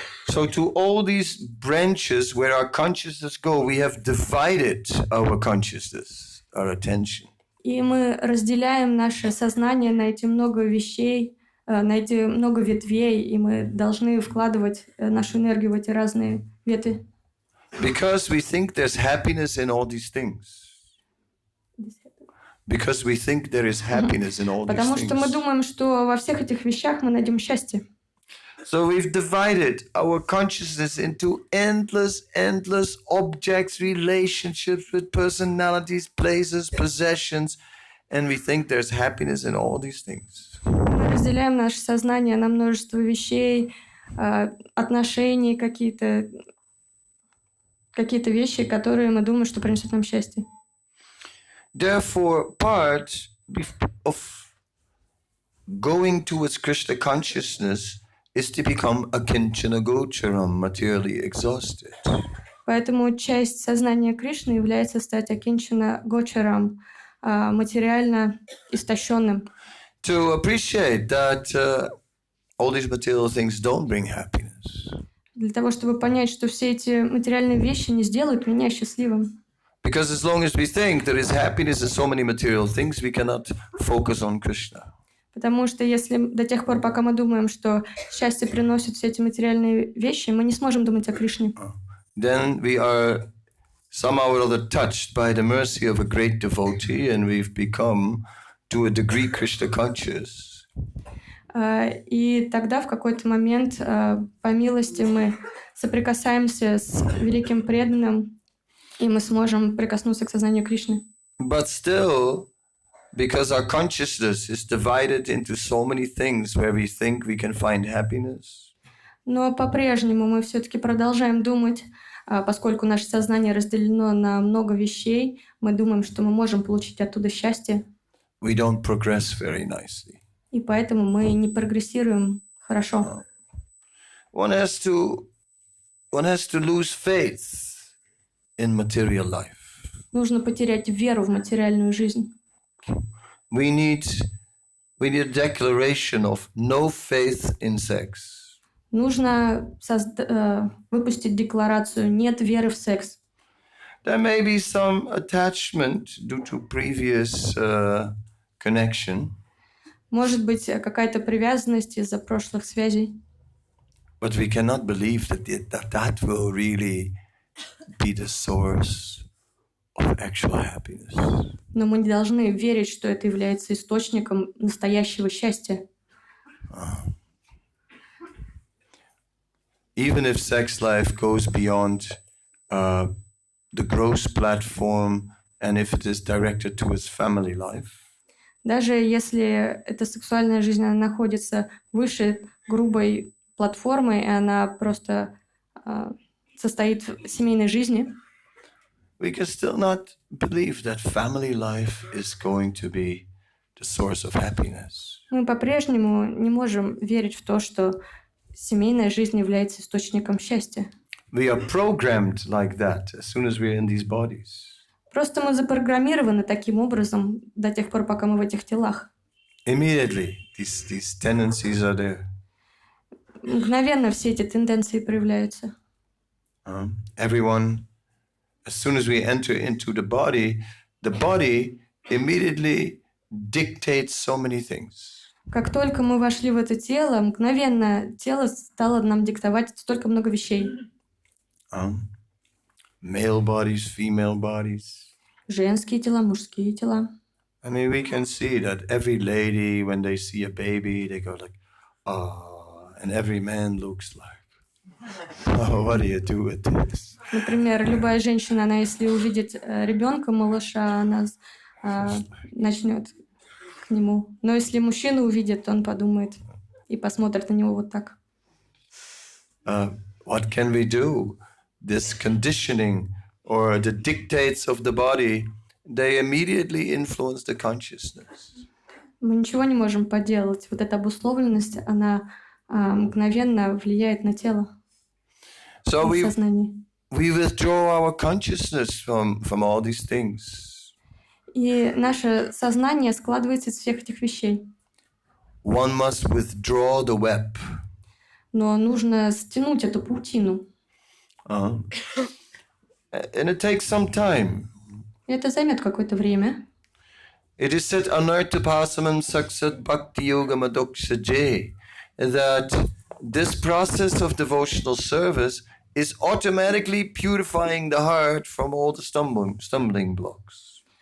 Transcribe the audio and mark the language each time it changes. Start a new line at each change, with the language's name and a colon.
English: So to all these branches where our consciousness go, we have divided our consciousness, our attention.
Russian: И мы разделяем наше сознание на эти много вещей, на эти много ветвей, и мы должны вкладывать нашу энергию в эти разные ветви.
English: Because we think there's happiness in all these things. Because we think there is happiness in all these
Russian: Потому что мы
English: things.
Russian: думаем, что во всех этих вещах мы найдем счастье.
English: So we've divided our consciousness into endless objects, relationships with personalities, places, possessions, and we think there's happiness in all these things.
Russian: Мы разделяем наше сознание на множество вещей, отношений, какие-то вещи, которые мы думаем, что принесут нам счастье.
English: Therefore, part of going towards Krishna consciousness is to become akinchana gocharam, materially exhausted.
Russian: Поэтому часть сознания Кришны является стать акинчана гочарам, материально истощенным.
English: To appreciate that all these material things don't bring happiness.
Russian: Для того, чтобы понять, что все эти материальные вещи не сделают меня счастливым.
English: Because as long as we think there is happiness in so many material things, we cannot focus on Krishna.
Russian: Потому что если до тех пор, пока мы думаем, что счастье приносит все эти материальные вещи, мы не сможем думать о Кришне.
English: Then we are somehow or other touched by the mercy of a great devotee, and we've become, to a degree, Krishna conscious.
Russian: И тогда в какой-то момент, по милости, мы соприкасаемся с великим преданным, и мы сможем прикоснуться к сознанию Кришны.
English: But still, because our consciousness is divided into so many things where we think we can find happiness.
Russian: Но по-прежнему мы все-таки продолжаем думать, поскольку наше сознание разделено на много вещей, мы думаем, что мы можем получить оттуда счастье.
English: We don't progress very nicely.
Russian: И поэтому мы не прогрессируем хорошо.
English: One has to lose faith in material life.
Russian: Нужно потерять веру в материальную жизнь.
English: We need a declaration of no faith in sex.
Russian: Нужно выпустить декларацию «нет веры в секс».
English: There may be some attachment due to previous connection.
Russian: Может быть, какая-то привязанность из-за прошлых связей.
English: But we cannot believe that will really be the source of actual happiness.
Russian: Но мы не должны верить, что это является источником настоящего счастья.
English: Even if sex life goes beyond the gross platform, and if it is directed towards family life.
Russian: Даже если эта сексуальная жизнь она находится выше грубой платформы, и она просто состоит в семейной жизни,
English: we can still not believe that family life is going to be the source of happiness.
Russian: мы по-прежнему не можем верить в то, что семейная жизнь является источником счастья.
English: We are programmed like that as soon as we're in these bodies.
Russian: Просто мы запрограммированы таким образом до тех пор, пока мы в этих телах.
English: Immediately, these tendencies are there.
Russian: Мгновенно все эти тенденции проявляются.
English: Everyone, as soon as we enter into the body immediately dictates so many things.
Russian: Как только мы вошли в это тело, мгновенно тело стало нам диктовать столько много вещей.
English: Male bodies, female bodies.
Russian: Женские тела, мужские тела.
English: I mean, we can see that every lady, when they see a baby, they go like, oh, and every man looks like, oh, what do you do with this?
Russian: Например, любая женщина, она если увидит ребенка, малыша, она начнет к нему. Но если мужчина увидит, он подумает и посмотрит на него вот так.
English: What can we do? This conditioning or the dictates of the body, they immediately influence the consciousness.
Russian: Мы ничего не можем поделать. Вот эта обусловленность, она мгновенно влияет на тело,
English: So
Russian: на сознание.
English: we withdraw our consciousness from all these things.
Russian: И наше сознание складывается из всех этих вещей.
English: One must withdraw the web.
Russian: Но нужно стянуть эту паутину.
English: And it takes some time.
Russian: Это займет какое-то время.
English: It is said,
Sanskrit: Anarthapasamam Saksat Bhakti Yoga Madoksaje,
English: that this process of devotional service is automatically purifying the heart from all the stumbling blocks.